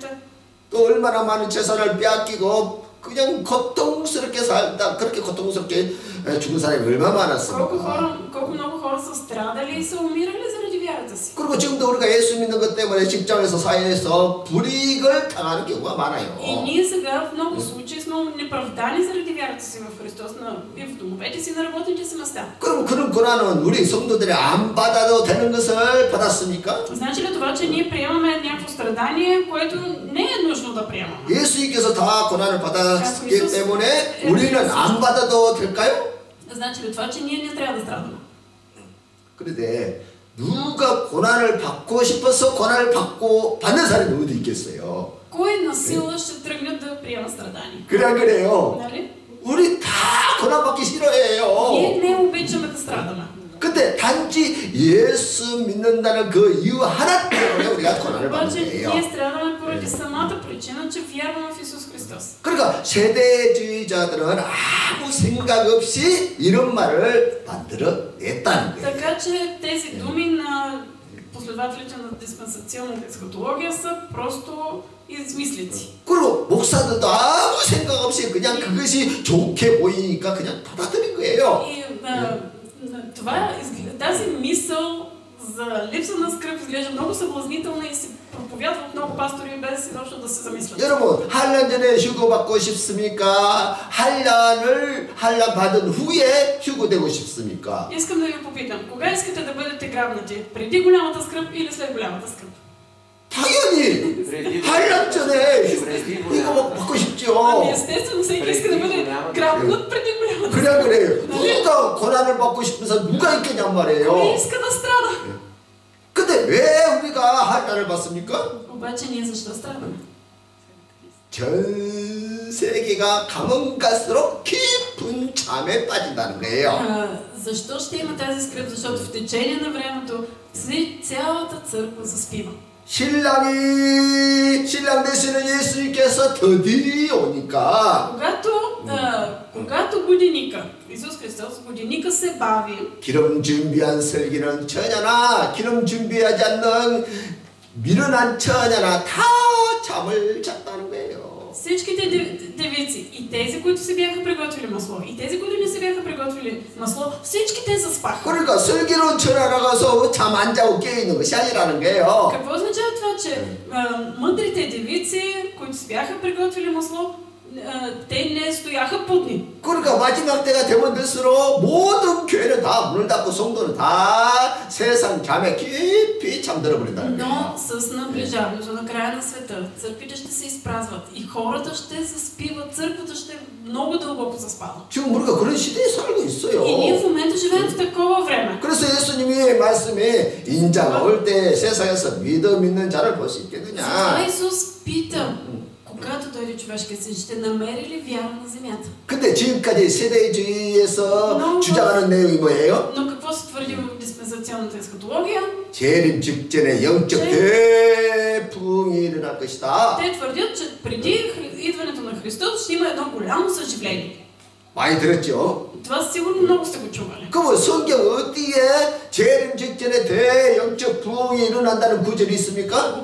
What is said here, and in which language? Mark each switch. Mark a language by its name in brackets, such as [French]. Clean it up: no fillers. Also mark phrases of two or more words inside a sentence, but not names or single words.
[Korean] 또 얼마나 많은 재산을 빼앗기고 그냥 고통스럽게 살다 그렇게 고통스럽게 죽은 사람이 얼마나 많았습니까? [Bulgarian] колко много хора са страдали и са умирали заради вярата си. [Korean] 그리고 지금도 우리가 예수 믿는 것 때문에 직장에서 사회에서 불이익을 당하는 경우가 많아요. [Bulgarian] И ние сега в много случаи сме неправдани заради вярата си в Христос и в домовете си, на работните си места. [Korean] 그럼 그런 고난은 우리 성도들이 안 받아도 되는 것을 받았습니까? [Bulgarian] Значи ли това, че ние приемаме някакво страдание, което не е нужно да приемаме? [Korean] 예수님께서 다 고난을 받았기 때문에 우리는 안 받아도 될까요? [Bulgarian] Значи ли това, че ние не трябва да страдаме? [Korean] 그런데 누가 고난을 받고 싶어서 고난을 받는 사람이 어디 있겠어요? [Bulgarian] Кой на сила ще тръгне да приема страдание? [Korean] 그래요. [Bulgarian] Нали? [Korean] 우리 다 고난 받기 싫어해요. [Bulgarian] Ние не обичаме да страдаме. [Korean] 근데 단지 예수 믿는다는 그 이유 하나 때문에 우리가 고난을 받는 [Bulgarian] обаче [Korean] 거예요. [Bulgarian] ние страдаме поради самата причина, че вярваме в Исус Христос. [Korean] 그러니까 세대주의자들은 아무 생각 없이 이런 말을 만들어냈다는 거예요. [Bulgarian] Така че тези думи на последователите на диспенсационната есхатология са просто измислици. [Korean] 그리고 목사들도 아무 생각 없이 그냥 그것이 좋게 보이니까 그냥 받아들인 거예요. [Bulgarian] И тази мисъл за липса на скръп изглежда много съблазнителна и се проповядва от много пастори без изобщо да се замислят. [Korean] 여러분, 한란 전에 휴거 받고 싶습니까? 한란 받은 후에 휴거되고 싶습니까? [Bulgarian] Искам да ви попитам, кога искате да бъдете грабнати? Преди голямата скръп или след голямата скръп? [Korean] 당연히 한란 전에 휴거 받고 싶죠. [Bulgarian] Ами естествено, всеки иска да бъде грабнат преди голямата скръп. [Korean] 그래요. 누가 고난을 받고 싶어서 누가 있겠냔 말이에요. [Bulgarian] Кой иска да страда? [Korean] 근데 왜 우리가 한란을 받습니까? [Bulgarian] Обаче ние защо страдаме? [Korean] 전 세계가 가면 갈수록 깊은 잠에 빠진다는 거예요. [Bulgarian] Защо ще има тази скръп? Защото в течение на времето цялата църква заспива. [Korean] 신랑 되시는 예수님께서 더디 오니까 [Bulgarian] когато годиника, Исус Христос, годиника се бави, [Korean] 기름 준비한 슬기는 처녀나 기름 준비하지 않는 미련한 처녀나 다 잠을 잤다는 거예요. [Bulgarian] всичките девици, и тези, които се бяха приготвили масло, и тези, които не се бяха приготвили масло, всички те заспаха. [Korean] 그러니까 슬기로운 처녀라 가서 잠 안 자고 깨 있는 것이 아니라는 거예요. [Bulgarian] Какво означава това, че мъдрите девици, които се бяха приготвили масло, те не стояха будни? [Korean] 그러니까 마지막 때가 되면 될수록 모든 교회는 다 문을 닫고 성도는 다 세상 잠에 깊이 잠들어 버린다는 [Bulgarian] Но [Korean] 거예요. [Bulgarian] с наближаването на края на света, църквите ще се изпразват и хората ще заспиват, църквата ще много дълбоко заспава. [Korean] 지금 우리가 그런 시대에 살고 있어요. [Bulgarian] И ние в момента живеем в такова време. [Korean] 그래서 예수님이 말씀에 인자가 올 때 세상에서 믿음 있는 자를 볼 수 [Bulgarian] Затова [Korean] 있겠느냐. [Bulgarian] Исус пита, когато дойде човешкият син, ще намери ли вяра на земята? [Korean] 근데 지금까지 세대주의에서 주장하는 내용이 뭐예요? [Bulgarian] Но какво се твърди в диспенсационната есхатология? [Korean] 재림 직전에 영적 대풍이 일어날 것이다. [Bulgarian] Те твърдят, че преди идването на Христос ще има едно голямо съживление. 많이 들었죠? Това сигурно много сте го чували. [Korean] 그럼 성경 어디에 재림 직전에 대영적 부흥이 일어난다는 구절이 있습니까?